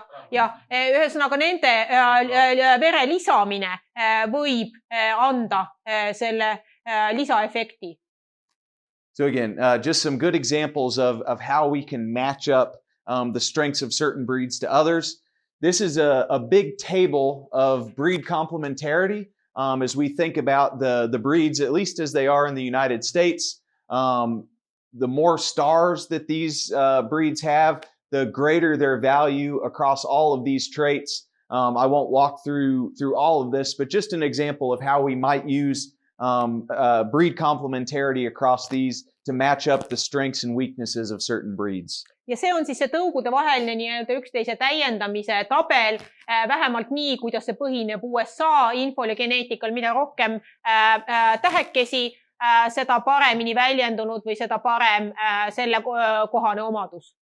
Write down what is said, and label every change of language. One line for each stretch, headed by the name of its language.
Estonian: Ja, ühesõnaga nende vere lisamine võib anda selle lisaefekti.
English: So again, just some good examples of how we can match up the strengths of certain breeds to others. This is a big table of breed complementarity as we think about the breeds, at least as they are in the United States. The more stars that these breeds have, the greater their value across all of these traits. I won't walk through all of this, but just an example of how we might use breed complementarity across these to match up the strengths and weaknesses of certain breeds.
Estonian: Ja see on siis see tõugude vaheline nii-öelda üksteise täiendamise tabel, vähemalt nii, kuidas see põhineb USA infol ja geneetikal, mida rohkem tähekesi, seda paremini väljendunud või seda parem selle kohane omadus.